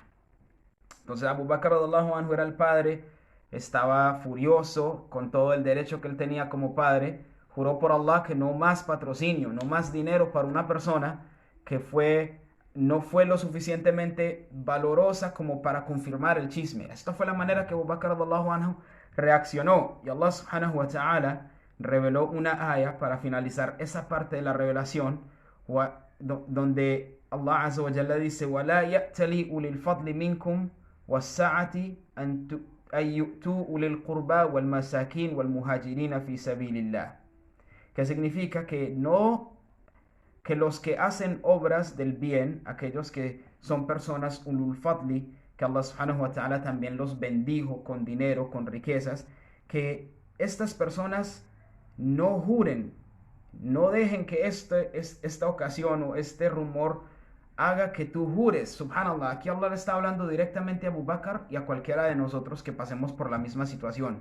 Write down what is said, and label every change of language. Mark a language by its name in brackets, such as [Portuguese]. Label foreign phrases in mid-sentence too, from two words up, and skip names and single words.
[Spanish] Entonces Abu Bakr [Arabic] رضي الله عنه [Spanish] era el padre, estaba furioso con todo el derecho que él tenía como padre. Juró por Allah que no más patrocinio, no más dinero para una persona que no fue lo suficientemente valorosa como para confirmar el chisme. Esta fue la manera que Abu Bakr [Arabic] رضي الله عنه [Spanish] reaccionó. Y [Arabic] الله سبحانه وتعالى [Spanish] reveló una aya para finalizar esa parte de la revelación. donde Allah [Arabic] عز وجل [Spanish] dice: [Arabic] وَلَا يَأْتَلِي أُولِي الْفَضْلِ مِنْكُمْ وَالسَّعَةِ أن يؤتوا أولي القربى والمساكين والمهاجرين في سبيل الله. [Spanish] Que significa que los que hacen obras del bien, aquellos que son personas [Arabic] أولي الفضل, [Spanish] que [Arabic] الله سبحانه وتعالى [Spanish] también los bendijo con dinero, con riquezas, que estas personas no juren, no dejen que esta ocasión o este rumor haga que tú jures. Subhanallah, aquí Allah le está hablando directamente a Abu Bakr y a cualquiera de nosotros que pasemos por la misma situación.